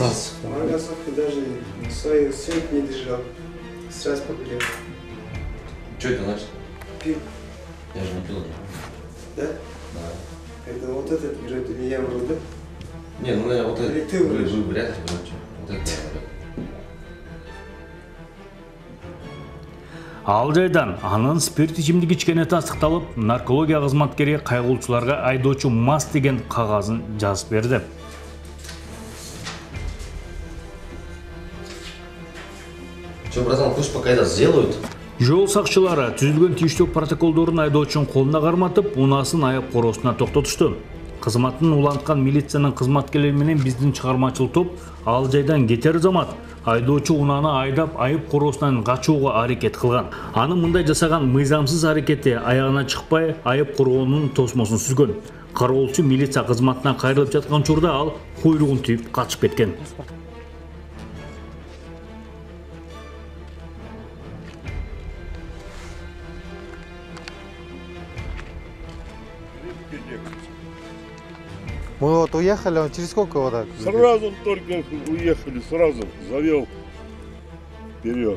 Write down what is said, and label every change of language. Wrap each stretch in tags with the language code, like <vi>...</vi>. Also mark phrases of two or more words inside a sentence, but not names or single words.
<ru>Маргасовку даже свою съемку не держал. Сразу побелел. Что это значит? Пил. Я же не пил. Да? Да. Это вот этот врет или я вру, да? Не, ну я вот Или это, ты вы врешь? вряд ли врете. Вот это я врет.</ru> <ky>Ал жайдан анын спирт ичимдик ичкени тастыкталып, наркология кызматкери кайгылуучуларга айдоочу мас деген кагазын жазып берди.</ky> <ru>Че, братан, пусть пока это сделают.</ru> <ky>Жол сакчылары түзүлгөн тийиштүү протоколдорун айдоочунун колуна карматып, унаасын аяп короосуна токтотушту. Кызматын уланткан милициянын кызматкерлери менен биздин чыгармачыл топ ал жайдан кетер замат айдоочу унааны айдап айып короосунан качууга аракет кылган. Анын мындай жасаган мыйзамсыз аракети аягына чыкпай айып короонун тосмосун сүзгөн. Кароолчу милиция кызматынан кайрылып жаткан учурда ал куйругун түйүп качып кеткен.</ky> <ru>Мы вот уехали, он через сколько вот так? Сразу только уехали, сразу завел вперед.</ru>